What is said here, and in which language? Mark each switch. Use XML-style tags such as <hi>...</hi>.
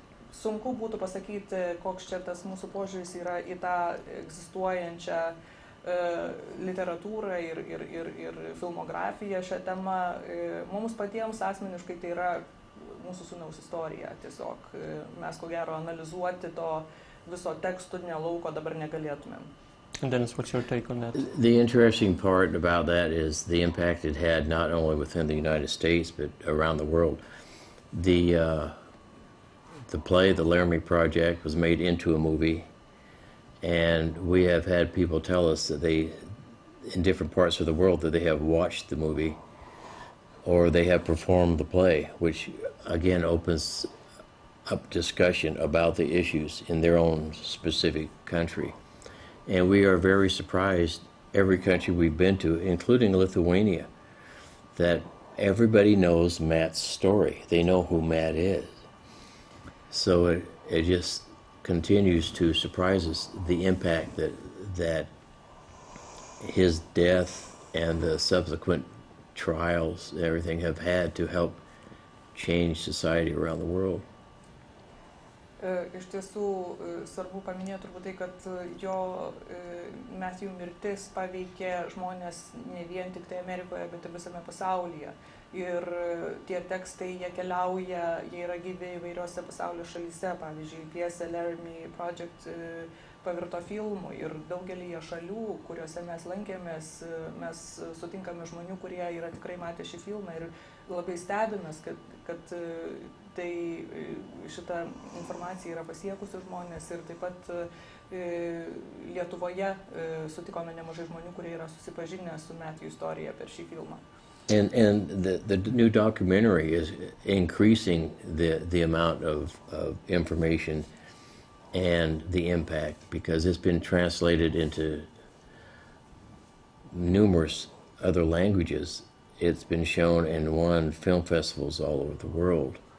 <lt>Sunku būtų pasakyti, koks čia tas mūsų požiūris yra į tą egzistuojančią literatūrą ir filmografiją šią temą. Mums patiems asmeniškai tai yra mūsų sūnaus istorija. Tiesiog mes ko gero analizuoti to viso tekstinio lauko dabar negalėtumėm.</lt> <en>And Dennis, what's your take on that? The interesting part about that is the impact it had not only within the United States but around the world. The play, The Laramie Project, was made into a movie, and we have had people tell us that they, in different parts of the world, that they have watched the movie or they have performed the play, which again opens up discussion about the issues in their own specific country. And we are very surprised, every country we've been to, including Lithuania, that everybody knows Matt's story. They know who Matt is. So it just continues to surprise us, the impact that his death and the subsequent trials, everything, have had to help change society around the world.</en> <lt>Iš tiesų svarbu paminėti turbūt tai, kad jo Matthew mirtis paveikė žmonės ne vien tik tai Amerikoje, bet ir visame pasaulyje. Ir tie tekstai, jie keliauja, jie yra gyvi įvairiose pasaulio šalyse. Pavyzdžiui, pjesė Laramie Project pavirto filmu ir daugelįje šalių, kuriuose mes lankėmės, mes sutinkame žmonių, kurie yra tikrai matę šį filmą ir labai stebimės, kad tai šita informacija yra pasiekusi žmonės ir taip pat Lietuvoje sutikome nemažai žmonių, kurie yra susipažinę su Matthew istorija per šį filmą.</lt> <en>And the new documentary is increasing the amount of information and the impact, because it's been translated into numerous other languages. It's been shown and won film festivals all over the world.</en>